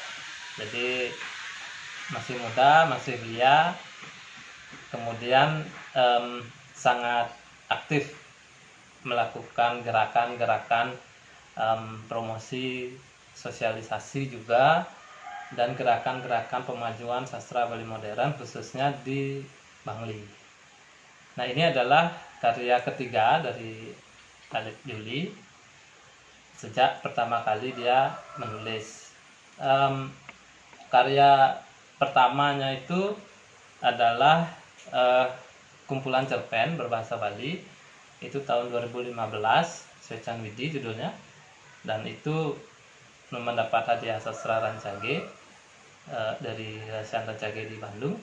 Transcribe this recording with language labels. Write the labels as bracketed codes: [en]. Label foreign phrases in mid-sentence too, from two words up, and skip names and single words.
[id] Jadi masih muda, masih belia, kemudian sangat aktif melakukan gerakan-gerakan promosi, sosialisasi juga, dan gerakan-gerakan pemajuan sastra Bali modern khususnya di Bangli. Nah, ini adalah karya ketiga dari Alif Juli sejak pertama kali dia menulis. Karya pertamanya itu adalah kumpulan cerpen berbahasa Bali, itu tahun 2015, Secan Widi judulnya, dan itu mendapat hadiah sastra Rancage dari Rasian Rancage di Bandung.